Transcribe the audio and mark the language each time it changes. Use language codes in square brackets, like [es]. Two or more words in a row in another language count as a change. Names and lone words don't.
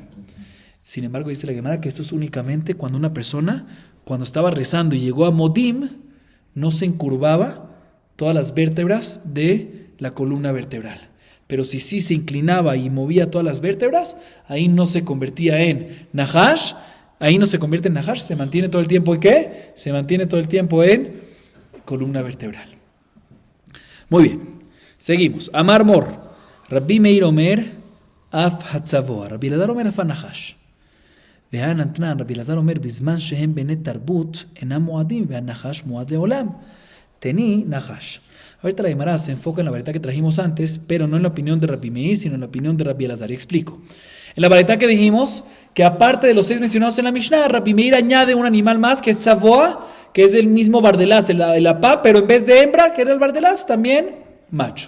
[es] Sin embargo, dice la Gemara que esto es únicamente cuando una persona, cuando estaba rezando y llegó a Modim, no se encurvaba todas las vértebras de la columna vertebral. Pero si sí se inclinaba y movía todas las vértebras, ahí no se convertía en nahash, ahí no se convierte en nahash, se mantiene todo el tiempo ¿en qué? Se mantiene todo el tiempo en columna vertebral. Muy bien, seguimos. [he] אמר מר, רבי מאיר אומר, אף הצבוע, רבי אלעזר אומר אף נחש. והן נתנן, רבי אלעזר אומר, בזמן שהם בני תרבות, אינם מועדים, והנחש מועד לעולם. תני נחש. [es] Ahorita la Gemara se enfoca en la variedad que trajimos antes, pero no en la opinión de Rabbi Meir, sino en la opinión de Rabbi Elazar. Y explico. En la variedad que dijimos que aparte de los 6 mencionados en la Mishnah, Rabbi Meir añade un animal más que es Tzavoa, que es el mismo bardelaz, el apá, pero en vez de hembra, que era el bardelaz, también macho.